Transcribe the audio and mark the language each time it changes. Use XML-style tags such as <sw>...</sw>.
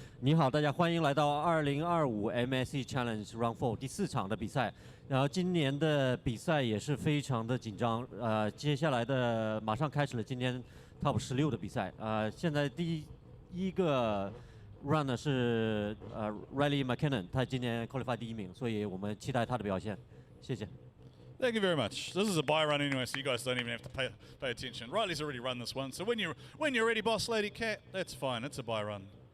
<zh>你好，大家欢迎来到2025 MSC Challenge Round 4第4场的比赛。然后今年的比赛也是非常的紧张，接下来的马上开始了今天 Top 16的比赛。现在第一个 run 呢是Riley McKinnon， 他今年 qualify 第1名，所以我们期待他的表现。谢谢。</zh> <en>Thank you very much. This is a buy run anyway, so you guys don't even have to pay attention. Riley's already run this one, so when you're ready, Boss Lady Cat, that's fine. It's a buy run.</en>